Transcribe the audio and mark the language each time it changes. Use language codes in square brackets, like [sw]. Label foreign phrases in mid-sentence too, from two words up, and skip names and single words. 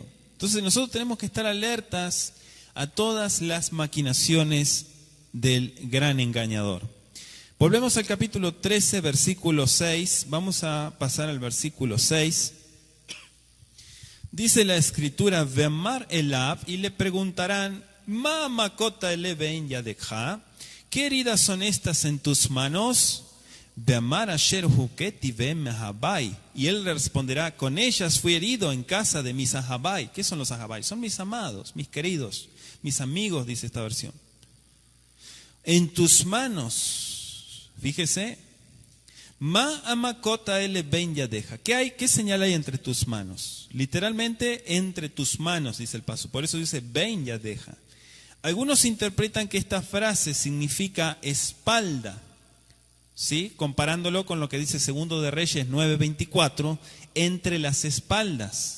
[es] Entonces nosotros tenemos que estar alertas a todas las maquinaciones del gran engañador. Volvemos al capítulo 13, versículo 6. Vamos a pasar al versículo 6. Dice la escritura, [he] ואמר אליו, [es] y le preguntarán, [he] מה מכות אלה בין ידיך, [es] ¿qué heridas son estas en tus manos? [he] ואמר אשר הכיתי בין מאהבי, [es] y él le responderá, con ellas fui herido en casa de mis ahabai. ¿Qué son los ahabai? Son mis amados, mis queridos, mis amigos, dice esta versión. En tus manos, fíjese, [he] מה המכות אלה בין ידיך. [es] ¿Qué señal hay entre tus manos? Literalmente, entre tus manos, dice el paso. Por eso dice [he] בין ידיך. [es] Algunos interpretan que esta frase significa espalda, ¿sí? Comparándolo con lo que dice Segundo de Reyes 9:24, entre las espaldas.